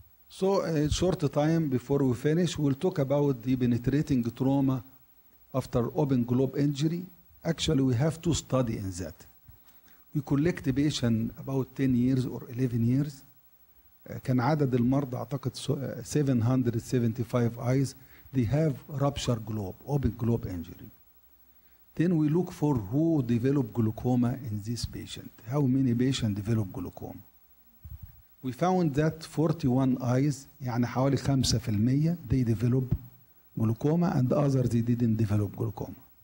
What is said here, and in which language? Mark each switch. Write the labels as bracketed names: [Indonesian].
[English] So a short time before we finish, we'll talk about the penetrating trauma after open globe injury. Actually, we have two studies in that. We collect a patient about 10 years or 11 years. [Arabic] كان عدد المرضى أعتقد 775 eyes. [English] They have rupture globe, open globe injury. Then we look for who developed glaucoma in this patient. How many patients develop glaucoma? We found that 41 eyes, [Arabic] يعني حوالي 5% [English] they develop glaucoma and others they didn't develop glaucoma.